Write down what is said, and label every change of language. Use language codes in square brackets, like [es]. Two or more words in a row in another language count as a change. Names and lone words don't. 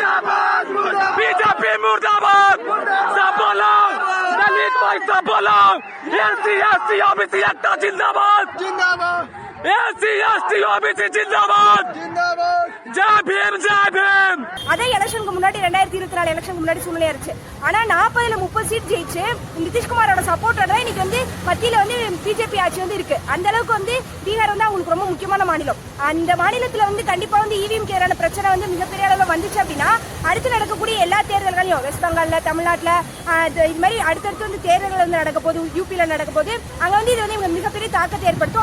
[hi] बीजेपी मुर्दाबाद, सब बोलो, दलित भाई सब बोलो, एससी एसटी ओबीसी एकता जिंदाबाद, जिंदाबाद, एससी एसटी ओबीसी जिंदाबाद, जिंदाबाद, जय भीम, जय भीम. [ta] அதே எலெக்ஷனுக்கு முன்னாடி 2024 எலெக்ஷனுக்கு முன்னாடி சூழ்நிலை இருந்துச்சு. ஆனா 40ல 30 சீட் ஜெயிச்சு நிதிஷ்குமாரோட சப்போர்ட்டோட தான் இன்னைக்கு மத்தியில பிஜேபி ஆட்சி இருக்கு. அந்த அளவுக்கு பீகார் அவங்களுக்கு ரொம்ப முக்கியமான மாநிலம். அந்த மாநிலத்துல கண்டிப்பா இவிஎம் எதிரான பிரச்சனை மிகப்பெரிய அளவுல வந்துச்சு அப்படின்னா அடுத்து நடக்கக்கூடிய எல்லா தேர்தல்களையும் வெஸ்ட் பெங்கால்ல, தமிழ்நாட்டுல இது மாதிரி அடுத்தடுத்து தேர்தல்கள் நடக்க போது, யூபில நடக்க போது அங்க இது மிகப்பெரிய தாக்கத்தை ஏற்படுத்தும்.